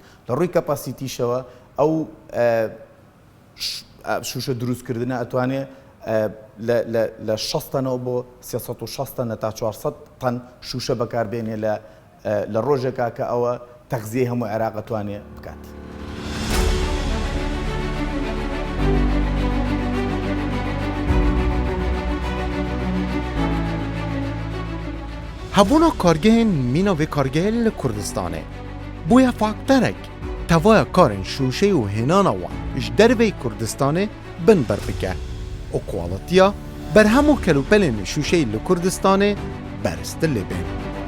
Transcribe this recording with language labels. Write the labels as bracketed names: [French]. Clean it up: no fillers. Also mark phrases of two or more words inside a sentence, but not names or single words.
[Central Kurdish] لە ڕووی کەپاسیتیشەوە ئەو شوشە دروستکردنە ئەتوانێت لە 60 تەنەوە بۆ 360 تەنە تا 400 تەن شوشە بەکاربێنێ لە ڕۆژێکا کە ئەوە تەغزیەی هەموو عێراق ئەتوانێت بکات. [Kurdish] هەبوونا کارگەهên mîna vê kargehê li Kurdistanê bûye fakterek tevaya karên şûşeyê û hênana wan ji derveyê Kurdistanê bin ber bike û kualitiya berhem û kelûpelên şûşeyê li Kurdistanê beristir lê bên.